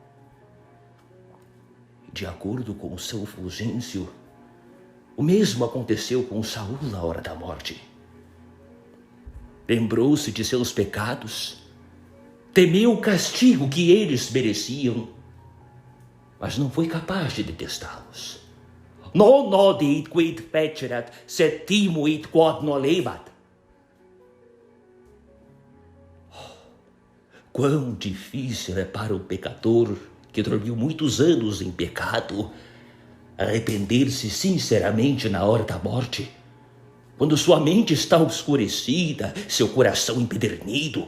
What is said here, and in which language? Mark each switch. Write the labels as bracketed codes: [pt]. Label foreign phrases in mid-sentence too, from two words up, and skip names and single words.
[pt] De acordo com São Fulgêncio, o mesmo aconteceu com Saul na hora da morte. Lembrou-se de seus pecados, temeu o castigo que eles mereciam, mas não foi capaz de detestá-los. [la] Non nodit quid fecerat, sed timuit quod nolebat. [pt] Quão difícil é para o pecador que dormiu muitos anos em pecado arrepender-se sinceramente na hora da morte, quando sua mente está obscurecida, seu coração empedernido.